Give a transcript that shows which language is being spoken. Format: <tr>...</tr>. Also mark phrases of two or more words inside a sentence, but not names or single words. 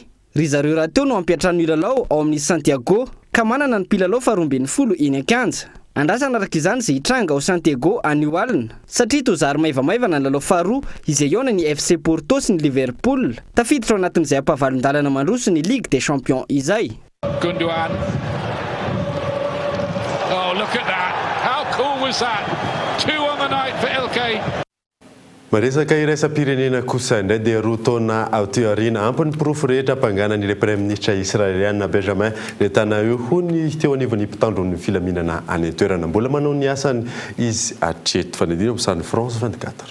<mg>Ry zareo raha teo no ampiatrano lalao ao amin'ny Santiago, ka manana ny mpilalao faha-12 eny an-kanja. Andrasana araka izany izay hitranga ao Santiago any alina, satria toa zary maivamaivana ny lalao faharoa izay iona ny FC Porto sy ny Liverpool, tafiditra ao anatin'izay ampavalon-dalana mandroso ny Ligue des Champions izay.</mg> <en>Gundogan. Oh, look at that. How cool was that? 2 on the night for Ilkay.</en> <mg>Maresaka iraisam-pirenena kosa indray dia roa taona aotiorina ampy ny pirofo rehetra ampanganan'ilay</mg> <fr>Premier Ministre</fr> <mg>israeliana Benjamin Netanyahu ho ny teo anivon'ny mpitandron'ny filaminana any toerana. Mbola manao ny asany izy hatreto. Fanidina Sany France 24.</mg>